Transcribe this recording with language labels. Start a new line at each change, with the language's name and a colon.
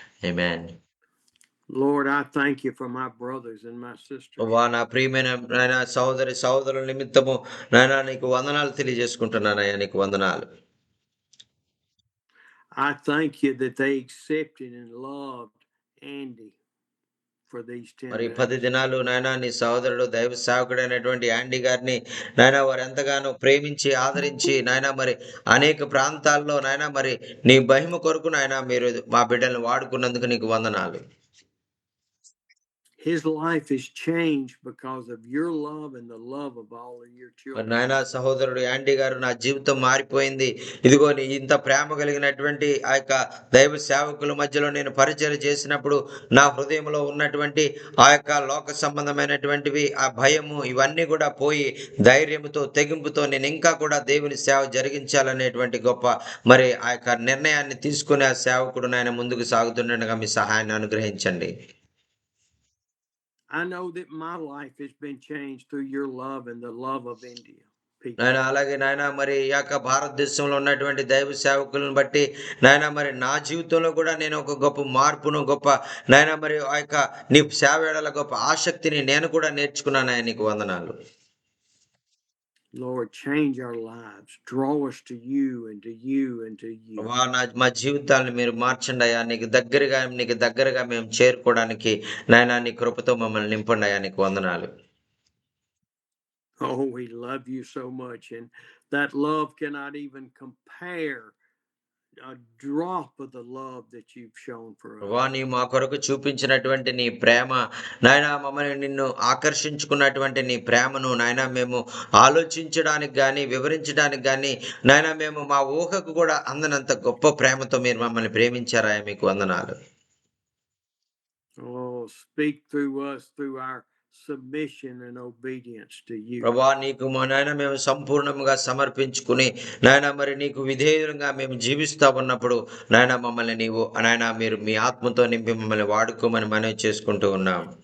Telugu: Amen.
English: Lord, I thank you for my brothers and my sisters.
Telugu: నా ప్రియమైన నాయన సహోదరుల నిమిత్తము నాయన నీకు వందనాలు తెలియజేసుకుంటున్నానయ్యా, నీకు వందనాలు.
English: I thank you that they accepted and loved Andy for these 10
Telugu: మరి 10
English: days.
Telugu: దినాలు నాయనా నీ సహోదరుడు దైవ సేవకుడైనటువంటి యాండీ గారిని నాయనా వారు ఎంతగానో ప్రేమించి ఆదరించి నాయనా మరి అనేక ప్రాంతాల్లో నాయనా మరి నీ మహిమ కొరకు నాయనా మీరు మా బిడ్డల్ని వాడుకున్నందుకు నీకు వందనాలు.
English: His life is changed because of your love and the love of all of your
Telugu: మరి
English: children.
Telugu: నాయనా సహోదరుడు యాండీ గారు నా జీవితం మారిపోయింది. ఇదిగో నీ ఇంత ప్రేమ కలిగినటువంటి ఆ యొక్క దైవ సేవకుల మధ్యలో నేను పరిచయం చేసినప్పుడు నా హృదయంలో ఉన్నటువంటి ఆ యొక్క లోక సంబంధమైనటువంటివి ఆ భయము ఇవన్నీ కూడా పోయి ధైర్యంతో తెగింపుతో నేను ఇంకా కూడా దేవుని సేవ జరిగించాలనేటువంటి గొప్ప మరి ఆ యొక్క నిర్ణయాన్ని తీసుకునే ఆ సేవకుడు నాయన ముందుకు సాగుతుండగా మీ సహాయాన్ని అనుగ్రహించండి.
English: I know that my life has been changed through your love and the love of India people.
Telugu: నాయన అలాగే నాయన మరి ఈ యొక్క భారతదేశంలో ఉన్నటువంటి దైవ సేవకులను బట్టి నాయన మరి నా జీవితంలో కూడా నేను ఒక గొప్ప మార్పును గొప్ప నాయన మరి ఆ యొక్క నీ సేవ ఎడల గొప్ప ఆసక్తిని నేను కూడా నేర్చుకున్నాను. ఆయన నీకు వందనాలు.
English: Lord, change our lives. Draw us to you and to you and to you.
Telugu: మా జీవితాలను మీరు మార్చండి అయ్యా. నీకు దగ్గరగా మేము చేరుకోవడానికి నాయన నీ కృపతో మమ్మల్ని నింపండి అయ్యా. నీకు వందనాలు.
English: Oh, we love you so much, and that love cannot even compare a drop of the love that you've shown for us.
Telugu: నీ మా కొరకు చూపించినటువంటి నీ ప్రేమ నాయన మమ్మల్ని నిన్ను ఆకర్షించుకున్నటువంటి నీ ప్రేమను నాయన మేము ఆలోచించడానికి గాని వివరించడానికి గాని నాయన మేము మా ఊహకు కూడా అందనంత గొప్ప ప్రేమతో మీరు మమ్మల్ని ప్రేమించారా. మీకు వందనాలు.
English: Oh, speak through us through our submission and obedience to you.
Telugu: ప్రభువా నీకు మా నాయన మేము సంపూర్ణంగా సమర్పించుకుని నాయన మరి నీకు విధేయులుగా మేము జీవిస్తా ఉన్నప్పుడు నాయన మమ్మల్ని నీవు నాయన మీరు మీ ఆత్మతో నింపి మమ్మల్ని వాడుకోమని మనవి చేసుకుంటూ ఉన్నాం.